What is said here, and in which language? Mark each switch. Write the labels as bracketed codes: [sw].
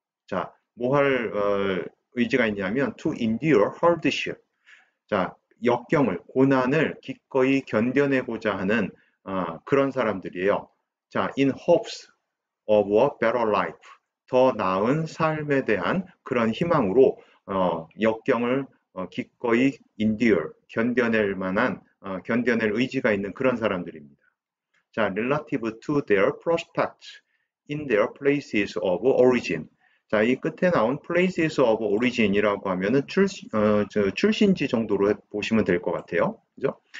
[ko] 자, 뭐 할 의지가 있냐면 [en] to endure hardship, [ko] 자 역경을, 고난을 기꺼이 견뎌내고자 하는 그런 사람들이에요. 자, [en] in hopes of a better life, [ko] 더 나은 삶에 대한 그런 희망으로 역경을 기꺼이 endure, 견뎌낼 만한, 견뎌낼 의지가 있는 그런 사람들입니다. [en] 자, relative to their prospects in their places of origin. [ko] 자, 이 끝에 나온 [en] places of origin [ko] 이라고 하면은 출신지 정도로 보시면 될 것 같아요. 그죠?